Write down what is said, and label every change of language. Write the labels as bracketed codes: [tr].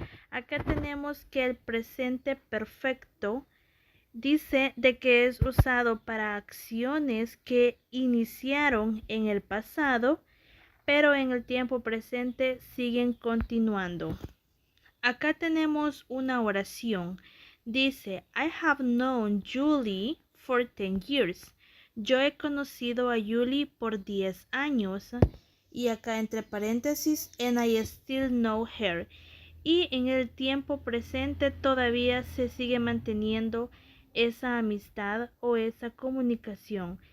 [es] Acá tenemos que el presente perfecto dice de que es usado para acciones que iniciaron en el pasado, pero en el tiempo presente siguen continuando. Acá tenemos una oración. Dice, [en] I have known Julie for 10 years. [es] Yo he conocido a Julie por 10 años. Y acá entre paréntesis, [en] and I still know her. [es] Y en el tiempo presente todavía se sigue manteniendo esa amistad o esa comunicación.